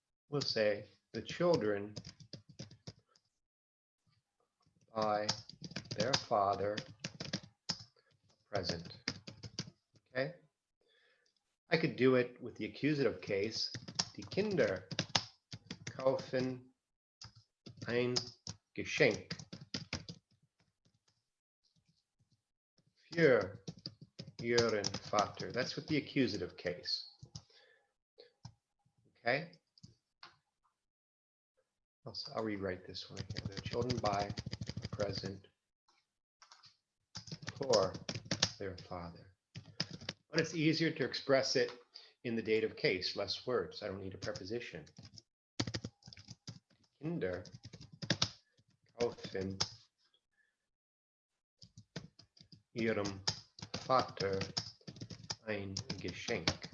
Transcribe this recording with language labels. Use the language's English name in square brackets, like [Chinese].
[English] We'll say the children buy their father a present. Okay? I could do it with the accusative case. [German] Die Kinder kaufen ein Geschenk für ihren Vater. [English] That's with the accusative case. Okay? I'll rewrite this one again. The children buy a present for their father. But it's easier to express it in the dative case, less words. I don't need a preposition. [German] Kinder kaufen ihrem Vater ein Geschenk.